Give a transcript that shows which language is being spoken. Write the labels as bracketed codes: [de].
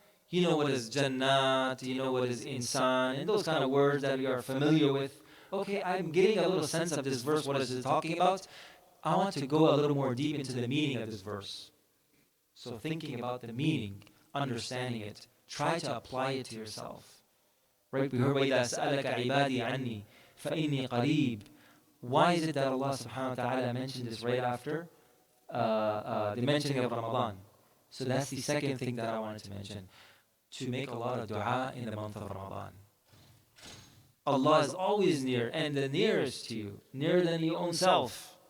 [en] You know what is Jannat, you know what is Insan, and those kind of words that you are familiar with. Okay, I'm getting a little sense of this verse, what is it talking about? I want to go a little more deep into the meaning of this verse. So thinking about the meaning, understanding it, try to apply it to yourself. Right? We heard [ar] وَإِذَا سَأَلَكَ عِبَادِي عَنِّي فَإِنِّي قَرِيبٌ. [en] Why is it that Allah subhanahu wa ta'ala mentioned this right after the mentioning of Ramadan? So that's the second thing that I wanted to mention. To make a lot of dua in the month of Ramadan. Allah is always near, and the nearest to you, nearer than your own self.